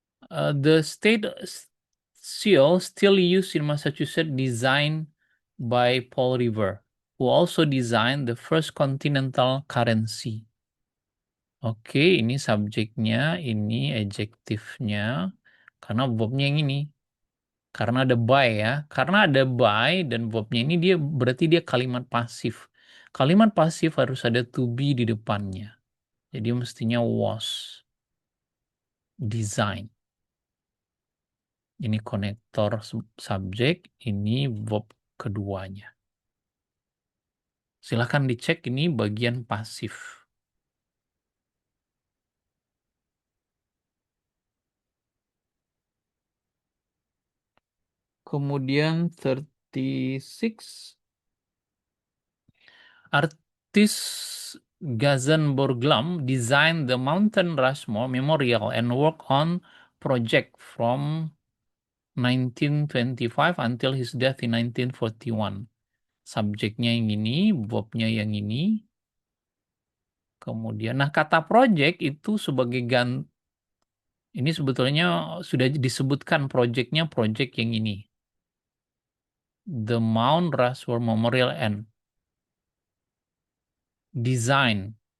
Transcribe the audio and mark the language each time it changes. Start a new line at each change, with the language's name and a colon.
English: The state seal still used in Massachusetts, designed by Paul Revere, who also designed the first continental currency.
Indonesian: Oke, ini subjeknya, ini adjektifnya, karena verbnya yang ini. Karena ada by ya. Karena ada by dan verbnya ini dia berarti dia kalimat pasif. Kalimat pasif harus ada to be di depannya. Jadi mestinya
English: was design.
Indonesian: Ini konektor subjek, ini verb keduanya. Silahkan dicek ini bagian pasif. Kemudian 36.
English: Artist Gazan Borglum designed the Mountain Rushmore Memorial and worked on project from 1925 until his death in 1941.
Indonesian: Subjeknya yang ini, verbnya yang ini. Kemudian, nah kata project itu sebagai ini sebetulnya sudah disebutkan projectnya project yang ini.
English: The Mount Rushmore Memorial and Design.